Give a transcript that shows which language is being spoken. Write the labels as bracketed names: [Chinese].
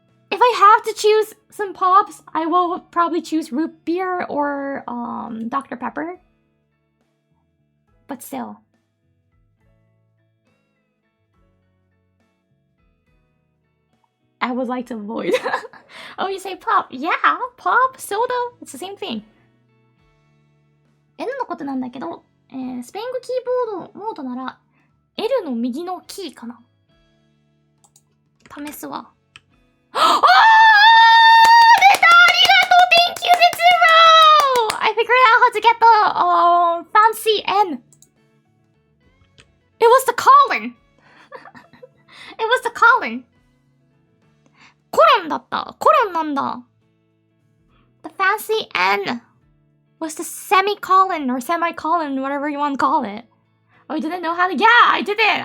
[English] If I have to choose some pops, I will probably choose root beer or Dr. Pepper. But still. I would like to avoid. Oh, you say pop? Yeah, pop, soda, it's the same thing. [Japanese] N のことなんだけど、スペイン語キーボードモードなら L の右のキーかな。試すわ。あー、出た、ありがとう、 [English] Thank you, Zero! I figured out how to get the fancy N. It was the Colin. It was the Colin. [Japanese] コロンだった。コロンなんだ。 [English] The fancy N was the semicolon or semicolon, whatever you want to call it. Oh, I didn't know how to. Yeah, I didn't.